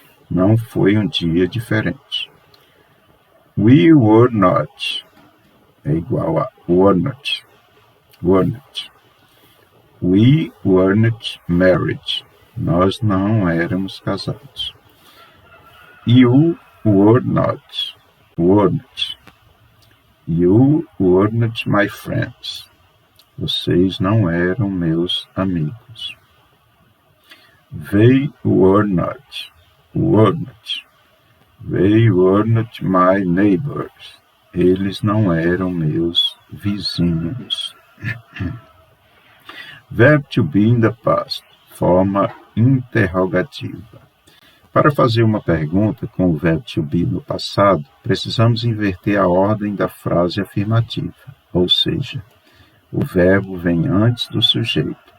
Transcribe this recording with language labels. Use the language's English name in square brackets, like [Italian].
[Portuguese] Não foi um dia diferente. [English] We were not [Portuguese] é igual a [English] were not. We weren't married. [Portuguese] Nós não éramos casados. [English] You were not. You weren't my friends. [Portuguese] Vocês não eram meus amigos. [English] They were not. They weren't my neighbors. [Portuguese] Eles não eram meus vizinhos. [English] Verb to be in the past, [Portuguese] forma interrogativa. Para fazer uma pergunta com o verbo to be no passado, precisamos inverter a ordem da frase afirmativa, ou seja, o verbo vem antes do sujeito.